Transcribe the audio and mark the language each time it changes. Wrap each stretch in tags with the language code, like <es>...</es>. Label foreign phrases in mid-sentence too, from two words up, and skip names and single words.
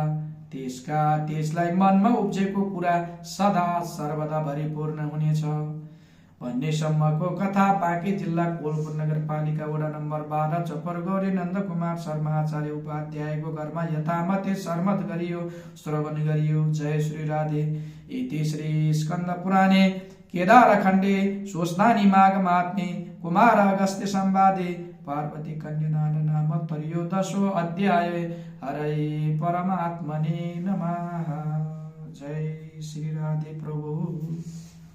<ne>त्यसलाई मनमा उब्जेको कुरा सदा सर्वदा भरिपूर्ण हुनेछ भन्ने सम्मको कथा बाँकी जिल्ला कोलपुर नगरपालिका वडा नम्बर 12 चपरगौरी नन्दकुमार शर्मा आचार्य उपाध्यायको घरमा यथामते शर्मत गरियो, श्रवण गरियो। जय श्री राधे।</ne> <sa>इति श्री स्कंद पुराणे केदारखण्डे स्वस्थानी माघ महात्म्ये कुमार अगस्त्य संवादे पार्वती कन्यादान नाम 13औं अध्याय। हरे परमात्मने नमः। जय श्री राधे प्रभु।</sa>